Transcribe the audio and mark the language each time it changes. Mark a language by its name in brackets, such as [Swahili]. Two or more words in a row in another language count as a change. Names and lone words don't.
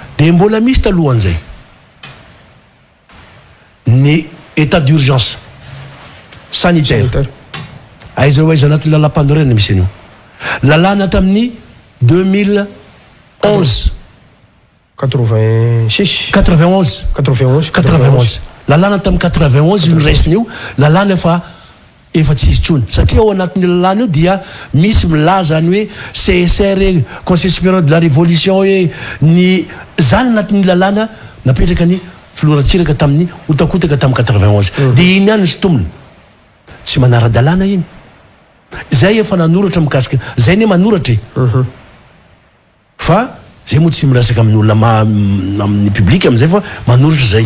[Malagasy] dia mbola misy talohan'izay ny [French] état d'urgence sanitaire [Malagasy] aizareo aiza anatin'ny lalam-panorenana misy an'io lalàna tamin'ny 2011 lalàna tamin'ny 91 io raisiny io lalàna efa tsy izy tsony satria ao anatin'ny lalàna io dia misy milaza ny hoe CSR conseil supérieur de la révolution hoe ny zany anatin'ny lalàna napetraka ny filoratsiraka tamin'ny otakotaka tamin'ny 91 dia iny ihany sy tomony tsy manara-dalàna iny zay efa nanoratra mikasika zay ne manoratra fa zay moa tsy miresaka amin'ny olona amin'ny public amin'izay fa manoratra zay